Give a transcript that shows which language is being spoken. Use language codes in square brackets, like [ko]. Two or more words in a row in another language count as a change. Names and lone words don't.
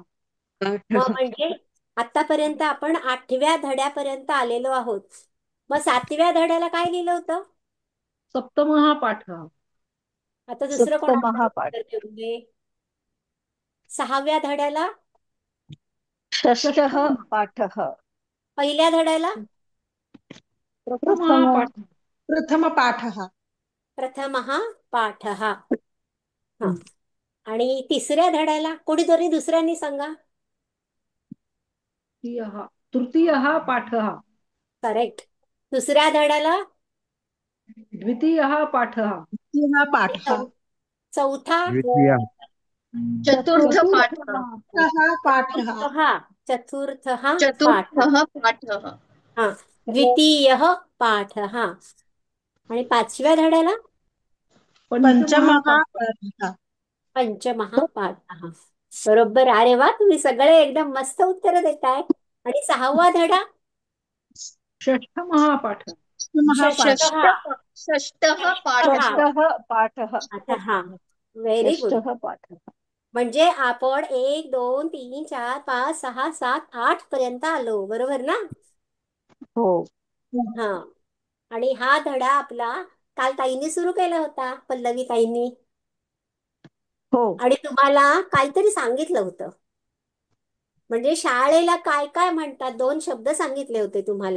[mr] मग म्हणजे आतापर्यंत आपण 8व्या धड्यापर्यंत आलेलो आहोत. मग 7व्या धड्याला काय लिहिलं होतं? [sa] सप्तमहा पाठ हा. [mr] आता दुसरं कोणाला [sa] सप्तमहापाठ. [mr] उत्तर देऊ दे? 6व्या धड्याला? [sa] षष्ठः पाठः. [mr] पहिल्या धड्याला? [sa] प्रथमहा पाठ. प्रथमपाठः. प्रथमः पाठः. [mr] हा. आणि तिसऱ्या धड्याला कोणीतरी दुसऱ्यांनी सांगा. [sa] तृतीयः पाठ हा. [mr] करेक्ट. दुसऱ्या धड्याला? [sa] द्वितीयः पाठ हा. द्वितीयः पाठः. [mr] चौथा? [sa] द्वितीया. चतुर्थ पाठ. चतुर्थः पाठः. हा, चतुर्थः पाठ. चतुर्थः पाठः. हा, द्वितीयः पाठः. [mr] आणि 5व्या धड्याला? [sa] पंचमः पाठः. पंचमः पाठः. [mr] बरोबर. अरे वा, तुम्ही सगळे एकदम मस्त उत्तर देताय. आणि 6वा धडा? [sa] षष्ठमहा पाठ. षष्ठः षष्ठः पाठः. षष्ठः पाठः. पाठः. [en] very good. [sa] षष्ठः पाठः. [mr] म्हणजे आपण 1, 2, 3, 4, 5, 6, 7, 8 पर्यंत आलो. बरोबर ना? हो. हा. आणि हा धडा आपला काल ताईंनी सुरू केला होता, पल्लवी ताईंनी. हो. आणि तुम्हाला काहीतरी सांगितलं होतं. म्हणजे शाळेला काय काय म्हणतात 2 शब्द सांगितले होते तुम्हाला.